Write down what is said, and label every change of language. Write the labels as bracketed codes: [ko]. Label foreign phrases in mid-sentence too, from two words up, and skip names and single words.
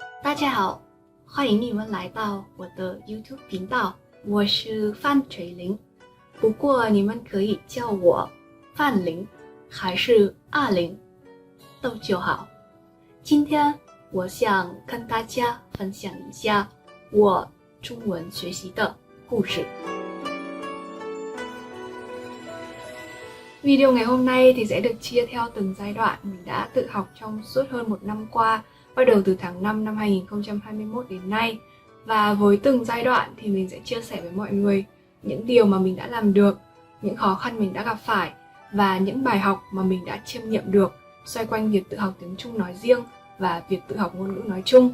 [zh] 大家好，欢迎你们来到我的 YouTube 频道，我是范垂玲，不过你们可以叫我范玲，还是阿玲，都就好。今天我想跟大家分享一下我中文学习的故事。 [vi] Video ngày hôm nay thì sẽ được chia theo từng giai đoạn mình đã tự học trong suốt hơn một năm qua, bắt đầu từ tháng 5 năm 2021 đến nay. Và với từng giai đoạn thì mình sẽ chia sẻ với mọi người những điều mà mình đã làm được, những khó khăn mình đã gặp phải và những bài học mà mình đã chiêm nghiệm được xoay quanh việc tự học tiếng Trung nói riêng và việc tự học ngôn ngữ nói chung.